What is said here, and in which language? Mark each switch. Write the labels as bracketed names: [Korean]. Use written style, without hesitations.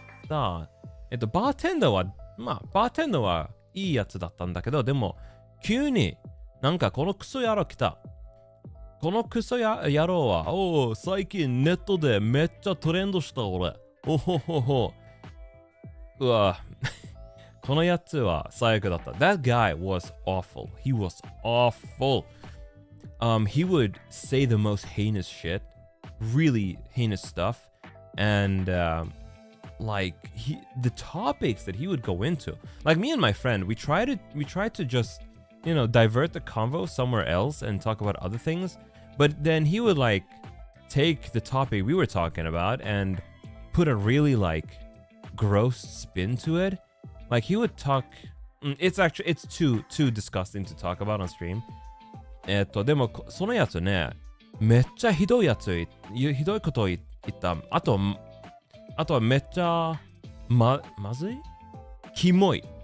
[Japanese] バーテンダーはいいやつだったんだけど、でも、急になんかこのクソ野郎来た。このクソ野郎は、最近ネットでめっちゃトレンドした俺。おほほほ。うわ。このやつは最悪だった。 [English] That guy was awful. He was awful. He would say the most heinous shit. really heinous stuff. And like the topics that he would go into, like me and my friend, we tried to just, you know, divert the convo somewhere else and talk about other things, but then he would like take the topic we were talking about and put a really like gross spin to it. Like he would talk, it's too disgusting to talk about on stream. [Japanese] でもそのやつね、めっちゃひどいことを言った。あとはめっちゃまずい？キモい。